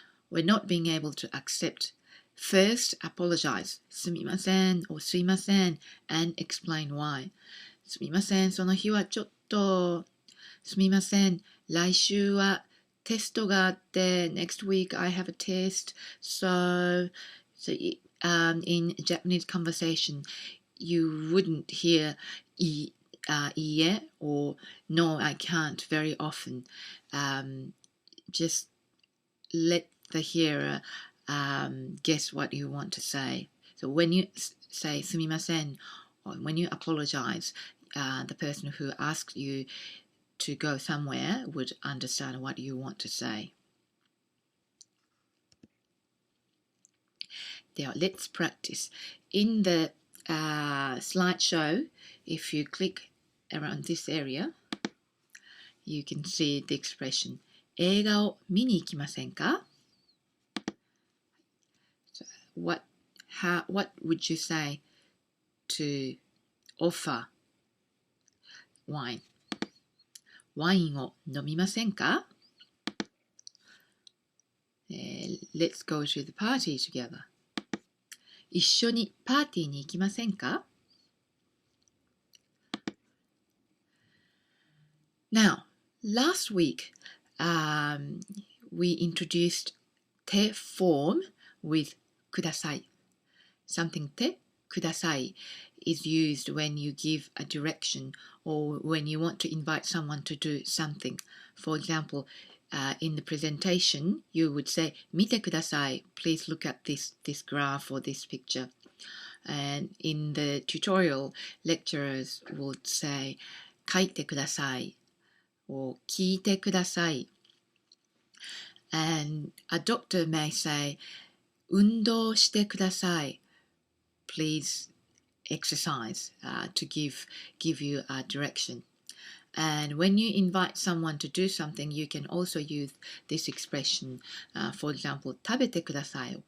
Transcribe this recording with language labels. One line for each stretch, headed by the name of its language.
English: We're not being able to accept. First, apologize. すみません or すいません and explain why.
Japanese: すみません、その日はちょっと。すみません、来週はテストがあって
English: Next week I have a test. So in Japanese conversation, you wouldn't hear いいえ or no, I can't very often. Just let the hearer guess what you want to say. So when you say すみません or when you apologize, the person who asked you to go somewhere would understand what you want to say. Now let's practice. In the slideshow, if you click around this area, you can see the expression
Japanese: 映画を見に行きませんか?
English: So what would you say to offer wine?
Japanese: ワインを飲みませんか?
English: Let's go to the party together.
Japanese: 一緒にパーティーに行きませんか?
English: Now, last week, we introduced て form with ください. Something てください is used when you give a direction or when you want to invite someone to do something. For example, in the presentation, you would say
Japanese: 見てください.
English: Please look at this graph or this picture. And in the tutorial, lecturers would say
Japanese: 書いてください
English: or
Japanese: 聞いてください.
English: And a doctor may say
Japanese: 運動してください.
English: Please exercise to give you a direction. And when you invite someone to do something, you can also use this expression. For example,
Japanese: 食べてください.